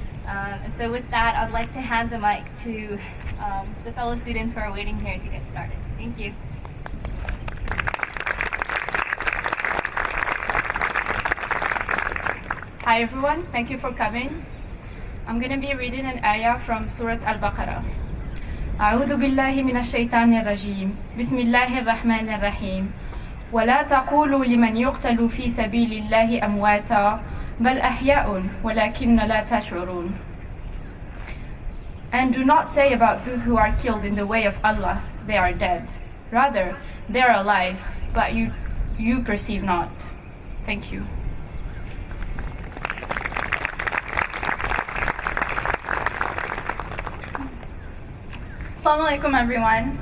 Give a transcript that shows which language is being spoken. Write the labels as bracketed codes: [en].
[en] And so with that, I'd like to hand the mic to the fellow students who are waiting here to get started. Thank you. Hi everyone, thank you for coming. I'm going to be reading an ayah from Surah Al-Baqarah. [ar] أعوذ بالله من الشيطان الرجيم بسم الله الرحمن الرحيم ولا تقولوا لمن يقتل في سبيل الله أمواتا بل أحياء ولكن لا تشعرون. [en] And do not say about those who are killed in the way of Allah, they are dead. Rather, they are alive, but you perceive not. Thank you. Assalamu alaikum everyone.